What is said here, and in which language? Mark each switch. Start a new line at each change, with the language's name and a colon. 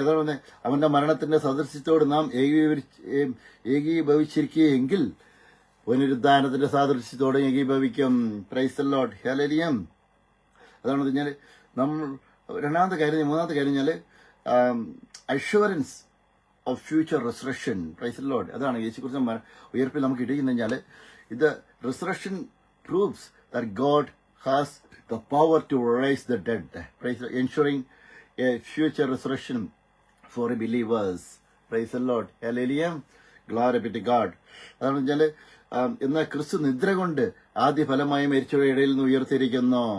Malayalam: അതാണ് അവന്റെ മരണത്തിന്റെ സദൃശ്യത്തോട് നാം ഏകീഭവിച്ചിരിക്കുകയെങ്കിൽ പുനരുദ്ധാനത്തിന്റെ സാദൃശ്യത്തോടെ ഏകീഭവിക്കും. Praise the Lord. ഹല്ലേലൂയ. അതാണ് പറഞ്ഞാൽ നമ്മൾ മൂന്നാമത്തെ കാര്യം പറഞ്ഞാൽ
English: Assurance of future resurrection. Praise the Lord.
Malayalam: അതാണ് യേശുക്രിസ്തു ഉയർപ്പിൽ നമുക്ക് ഇടിക്കുന്ന ഇത് resurrection
English: proves that God has the power to raise the dead, ensuring a future resurrection for believers. Praise the Lord. Hallelujah. Glory be to God.
Malayalam: അതാണ് വെച്ചാൽ എന്നാൽ ക്രിസ്തു നിദ്ര കൊണ്ട് ആദ്യ ഫലമായി മരിച്ചവരുടെ ഇടയിൽ നിന്ന് ഉയർത്തിയിരിക്കുന്നു.